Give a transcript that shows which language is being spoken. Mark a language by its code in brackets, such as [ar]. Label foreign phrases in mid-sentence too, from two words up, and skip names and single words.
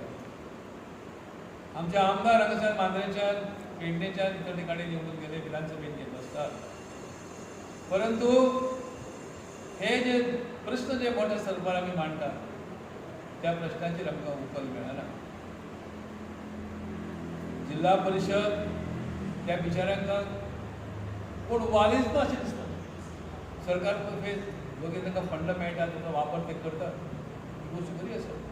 [kok] आमचे आमदार हांगासर मांद्रेच्या, पेडणेच्या इतर ठिकाणी निवडून गेले, विधानसभेत येत असतात, परंतु हे जे प्रश्न जे मोठ्या स्तरावर आम्ही मांडतात त्या प्रश्नांचेर आमकां उतर मेळना. जिल्हा परिषद त्या बिचाऱ्यांका कोण वालीच ना अशें दिसता. सरकार तर्फे लोक तांकां फंड मेळटा, ताचो वापर ते करतात, ही गोष्ट बरी आसा.